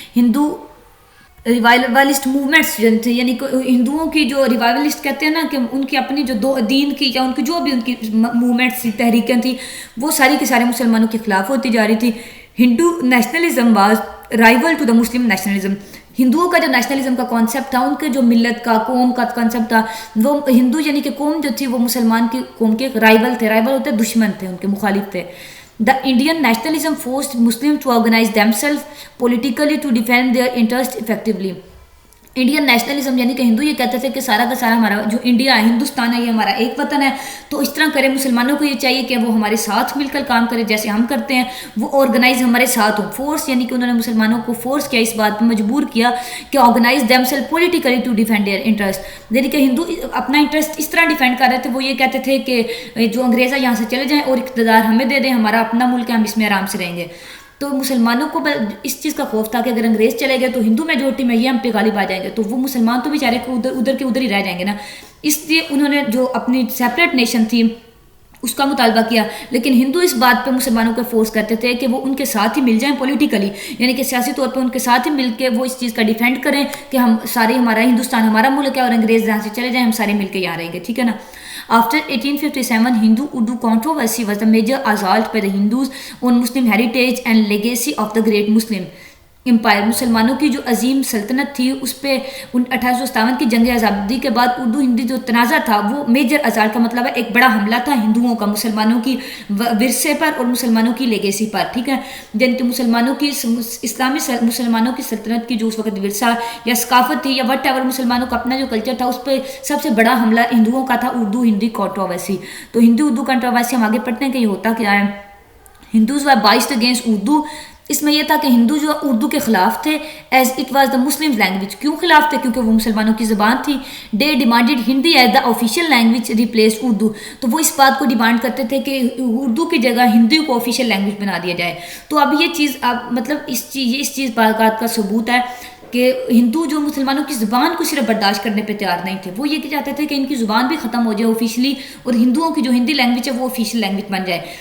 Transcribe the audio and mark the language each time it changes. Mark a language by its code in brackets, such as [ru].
[ur] ہندو ریوائولسٹ movements جو تھے یعنی کہ ہندوؤں کی جو ریوائولسٹ کہتے ہیں نا کہ ان کی اپنی جو دین کی یا ان کی جو بھی ان کی موومنٹس تھی, تحریکیں تھیں, وہ ساری کے سارے مسلمانوں کے خلاف ہوتی جا رہی تھی. [en] Hindu nationalism was rival to the Muslim nationalism. [ur] ہندوؤں کا جو نیشنلزم کا کانسیپٹ تھا, ان کے جو ملت کا, قوم کا کانسیپٹ تھا, وہ ہندو یعنی کہ قوم جو تھی وہ مسلمان کی قوم کے رائیول تھے. رائیول ہوتے دشمن تھے, ان کے مخالف تھے. [en] The Indian nationalism forced Muslims to organize themselves politically to defend their interests effectively. [ur] Indian nationalism یعنی کہ ہندو یہ کہتے تھے کہ سارا کا سارا ہمارا جو انڈیا ہے, ہندوستان ہے, یہ ہمارا ایک وطن ہے, تو اس طرح کرے. مسلمانوں کو یہ چاہیے کہ وہ ہمارے ساتھ مل کر کام کرے جیسے ہم کرتے ہیں, وہ آرگنائز ہمارے ساتھ ہوں. فورس یعنی کہ انہوں نے مسلمانوں کو فورس کیا, اس بات پہ مجبور کیا کہ [en] Organise themselves politically to defend their interest. [ur] یعنی کہ ہندو اپنا انٹرسٹ اس طرح ڈیفینڈ کر رہے تھے. وہ یہ کہتے تھے کہ جو انگریز ہے یہاں سے چلے جائیں اور اقتدار ہمیں دے دیں, ہمارا اپنا ملک ہے, ہم اس میں آرام سے رہیں گے. تو مسلمانوں کو اس چیز کا خوف تھا کہ اگر انگریز چلے گئے تو ہندو میجورٹی میں یہ ہم پہ غالب آ جائیں گے, تو وہ مسلمان تو بیچارے کو ادھر کے ادھر ہی رہ جائیں گے نا. اس لیے انہوں نے جو اپنی سیپریٹ نیشن تھی اس کا مطالبہ کیا. لیکن ہندو اس بات پہ مسلمانوں کو فورس کرتے تھے کہ وہ ان کے ساتھ ہی مل جائیں پولیٹیکلی, یعنی کہ سیاسی طور پہ ان کے ساتھ ہی مل کے وہ اس چیز کا ڈیفینڈ کریں کہ ہم سارے, ہمارا ہندوستان ہمارا ملک ہے اور انگریز یہاں سے چلے جائیں, ہم سارے مل کے یہاں رہیں گے. ٹھیک ہے نا. [en] After 1857, Hindu-Urdu controversy was the major assault by the Hindus on Muslim heritage and legacy of the Great Muslim Empire. [ur] مسلمانوں کی جو عظیم سلطنت تھی اس پہ 1857 کی جنگ آزادی کے بعد اردو ہندی جو تنازع تھا وہ میجر ازال کا مطلب ہے ایک بڑا حملہ تھا ہندوؤں کا مسلمانوں کی ورثے پر اور مسلمانوں کی لیگیسی پر. ٹھیک ہے, جن کے مسلمانوں کی اسلامی مسلمانوں کی سلطنت کی جو اس وقت ورثہ یا ثقافت تھی یا [en] whatever [ur] مسلمانوں کا اپنا جو کلچر تھا, اس پہ سب سے بڑا حملہ ہندوؤں کا تھا اردو ہندی کنٹروورسی. تو ہندو اردو کنٹروورسی ہم آگے پڑھتے ہیں کہ یہ ہوتا کیا ہے. [en] Hindus were biased against Urdu. [ur] اس میں یہ تھا کہ ہندو جو اردو کے خلاف تھے, [en] As it was the Muslim language. [ur] کیوں خلاف تھے؟ کیونکہ وہ مسلمانوں کی زبان تھی. [en] They demanded Hindi as the official language replace Urdu. [ur] تو وہ اس بات کو ڈیمانڈ کرتے تھے کہ اردو کی جگہ ہندی کو آفیشیل لینگویج بنا دیا جائے. تو اب یہ چیز مطلب اس چیز بات کا ثبوت ہے کہ ہندو جو مسلمانوں کی زبان کو صرف برداشت کرنے پہ تیار نہیں تھے, وہ یہ چاہتے تھے کہ ان کی زبان بھی ختم ہو جائے آفیشلی اور ہندوؤں کی جو ہندی لینگویج ہے وہ آفیشیل لینگویج بن جائے.